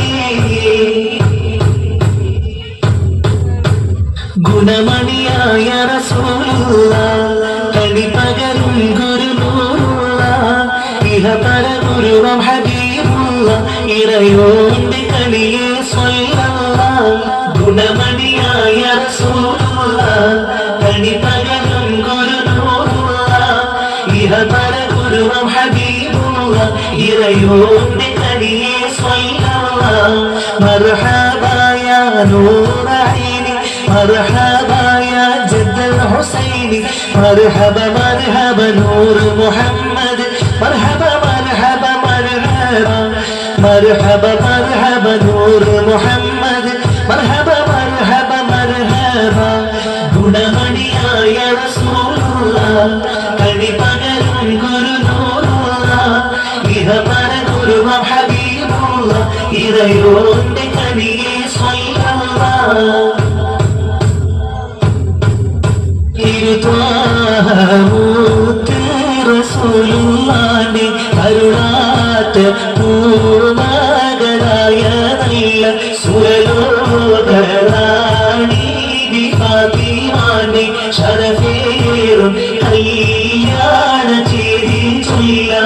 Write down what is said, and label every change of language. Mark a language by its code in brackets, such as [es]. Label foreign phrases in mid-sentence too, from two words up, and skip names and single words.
[ml] ഗുണമണിയായ റസൂലുള്ളാഹ് കണിപകരും ഗുരുനൂറുള്ളാഹ് ഇഹപര ഗുരുവം ഹബീബുള്ളാഹ് ഇറയോന്റെ കളിയെ സ്വല്ലല്ലാഹ് ഗുണമണിയായ റസൂലുള്ളാഹ് കണിപകരും ഗുരുനൂറുള്ളാഹ് ഇഹപര ഗുരുവം ഹബീബുള്ളാഹ് ഇറയോന്റെ കളിയെ സ്വല്ലല്ലാഹ് [ar] مرحبا يا نور عيني مرحبا يا جد الحسين مرحبا مرحبا نور محمد مرحبا مرحبا مرحبا مرحبا مرحبا نور محمد مرحبا مرحبا مرحبا [ml] ഗുണമണിയായ റസൂലുള്ളാഹ് കണിപകരും ഗുരുനൂറുള്ളാഹ് ഇഹപര ഗുരുവം ഹബീബുള്ളാഹ് ഇറയോന്റെ കളിയെ സ്വല്ലല്ലാഹ് ഇരുത്വാഹമൂത്ത് റസൂലുള്ളാന്റെ കരുണാത്ത പൂമകളായ നല്ല സുരലോകറാണി ഫാത്തിമാന്റെ ശരഫേറും കല്യാണ ചേരി ചൊല്ല